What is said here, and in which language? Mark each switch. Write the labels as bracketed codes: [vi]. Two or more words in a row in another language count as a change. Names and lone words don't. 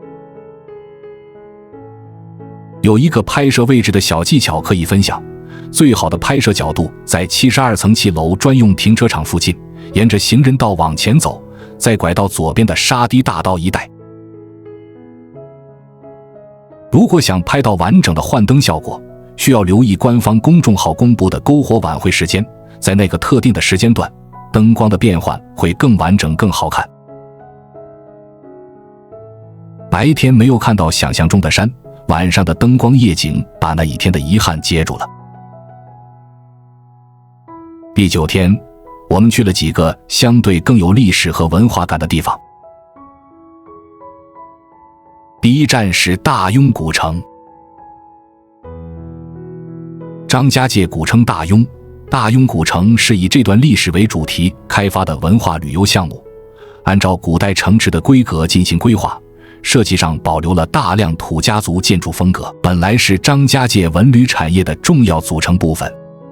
[zh] 有一个拍攝位置的小技巧可以分享，最好的拍攝角度在72層騎樓專用停車場附近，沿着行人道往前走，再拐到左邊的沙堤大道一帶。如果想拍到完整的幻燈效果，需要留意官方公眾號公布的篝火晚會時間，在那個特定的時間段，燈光的變換會更完整更好看。白天沒有看到想象中的山，晚上的燈光夜景把那一天的遺憾接住了。第9天，我們去了幾個相對更有歷史和文化感的地方。第一站是大庸古城。張家界古稱大庸，大庸古城是以這段歷史為主題開發的文化旅遊項目，按照古代城池的規格進行規劃，設計上保留了大量土家族建築風格，本來是張家界文旅產業的重要組成部分。